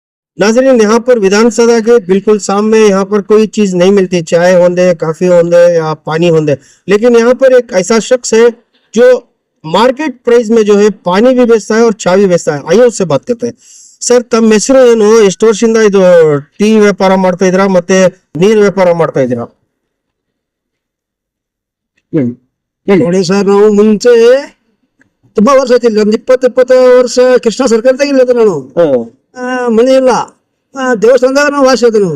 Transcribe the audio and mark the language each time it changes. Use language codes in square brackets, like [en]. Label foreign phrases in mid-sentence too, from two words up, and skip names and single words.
[hi] नाजरीन, यहाँ पर विधानसभा के बिल्कुल सामने यहाँ पर कोई चीज नहीं मिलती, चाय होंदे, काफी होंदे या पानी होंदे, लेकिन यहाँ पर एक ऐसा शख्स है जो [en] market price [hi] में जो है पानी भी बेचता है और चाय भी बेचता है। आइए उससे बात करते हैं। [kn] ಸರ್, ತಮ್ಮ ಹೆಸರು ಏನು? ಎಷ್ಟು ವರ್ಷದಿಂದ ಇದು ಟೀ ವ್ಯಾಪಾರ ಮಾಡ್ತಾ ಇದ್ದೀರಾ ಮತ್ತೆ ನೀರ್ ವ್ಯಾಪಾರ ಮಾಡ್ತಾ ಇದ್ದೀರಾ? ನೋಡಿ ಸರ್, ನಾವು ಮುಂಚೆ ತುಂಬಾ ವರ್ಷ ಆಯ್ತು, ಒಂದು 20 ವರ್ಷ ಕೃಷ್ಣ ಸರ್ಕಲ್ದಾಗ ಇಲ್ಲದ ನಾನು ಮನೆ ಇಲ್ಲ, ದೇವಸ್ಥಾನದಾಗ ನಾವು ವಾಸ ಇದ್ದನು.